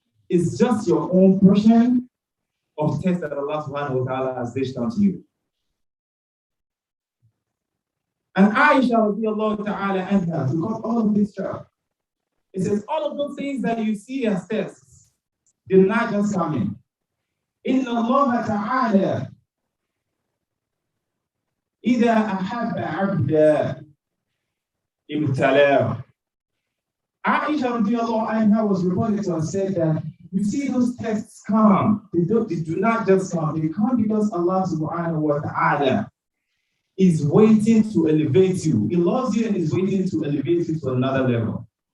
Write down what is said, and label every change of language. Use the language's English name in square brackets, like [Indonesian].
[English] It's just your own portion of test that Allah subhanahu wa ta'ala has dished onto you. And Aisha radiallahu ta'ala anha, to cut all of this short, it says all of those things that you see as tests did not just come in. [Arabic] Inna Allah ta'ala إذا أحب عبدا ابتلاه. [English] Aisha radiallahu anha was reported to have said that you see those tests come, they do not just come, they come because Allah subhanahu wa ta'ala is waiting to elevate you. He loves you and is waiting to elevate you to another level.